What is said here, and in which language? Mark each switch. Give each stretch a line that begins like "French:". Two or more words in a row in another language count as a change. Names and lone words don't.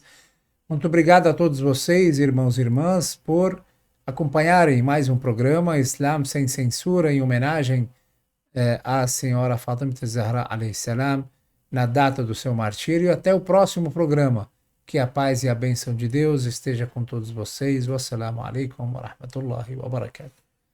Portuguese: Muito obrigado a todos vocês, irmãos e irmãs, por acompanharem mais um programa Islam Sem Censura, em homenagem à senhora Fatima Zahra
Arabic: عليه السلام,
Portuguese: na data do seu martírio. Até o próximo programa. Que a paz e a bênção de Deus esteja com todos vocês.
Arabic: والسلام عليكم ورحمة الله وبركاته.